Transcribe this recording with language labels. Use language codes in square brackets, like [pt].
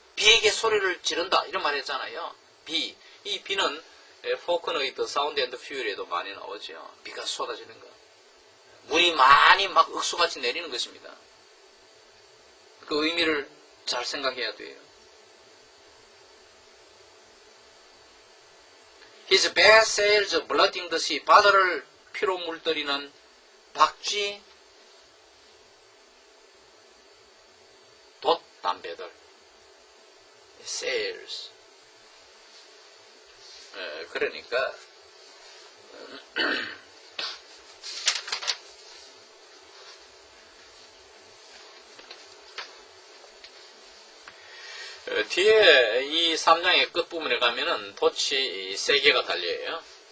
[ko] 비에게 소리를 지른다. 이런 말 했잖아요. 이 비는 포크너의 The Sound and Fury에도 많이 나오죠. 비가 쏟아지는 거. 물이 많이 막 억수같이 내리는 것입니다. 그 의미를 잘 생각해야 돼요. [en] His bad sails blotting the sea. [ko] 바다를 피로 물들이는 박쥐 돛담배들. [en] sails. [ko] 그러니까 뒤에 이 3장의 끝부분에 가면은 돛이 3개가 달려요.